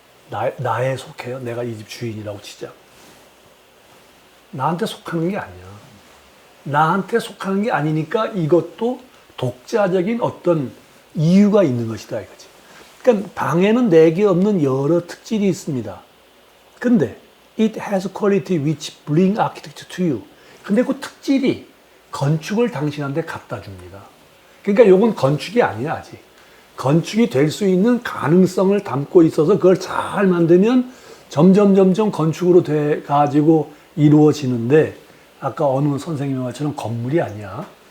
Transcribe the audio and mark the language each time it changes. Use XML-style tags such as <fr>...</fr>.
<ko>나에 속해요? 내가 이 집 주인이라고 치자. 나한테 속하는 게 아니야. 나한테 속하는 게 아니니까 이것도 독자적인 어떤 이유가 있는 것이다 이거지. 그러니까 방에는 내게 없는 여러 특질이 있습니다.</ko> <en>근데 it has quality which bring architecture to you.</en> <ko>근데 그 특질이 건축을 당신한테 갖다 줍니다. 그러니까 이건 건축이 아니야 아직. 건축이 될 수 있는 가능성을 담고 있어서 그걸 잘 만들면 점점 건축으로 돼 가지고 이루어지는데, 아까 어느 선생님의 말처럼 건물이 아니야.</ko>